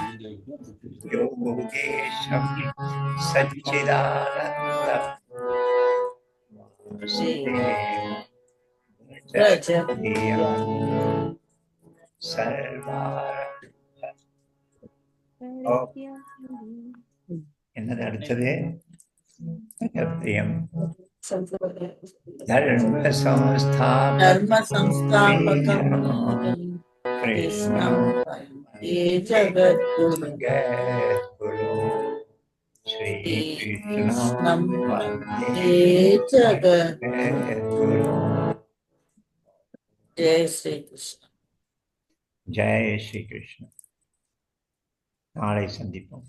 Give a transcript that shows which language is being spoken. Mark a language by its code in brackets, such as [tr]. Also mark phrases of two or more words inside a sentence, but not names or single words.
[sa] योगेशं सच्चिदानन्दं [ta] என்னது அடுத்தது? [sa] प्रियं धर्म संस्थापकं कृष्णं ये जगद्गुरु जगद्गुरु कृष्णं श्रीकृष्णं ये जगद् जगद्गुरु. [hi] जय श्री कृष्ण. जय श्री कृष्ण. [ta] நாளை சந்திப்போம்.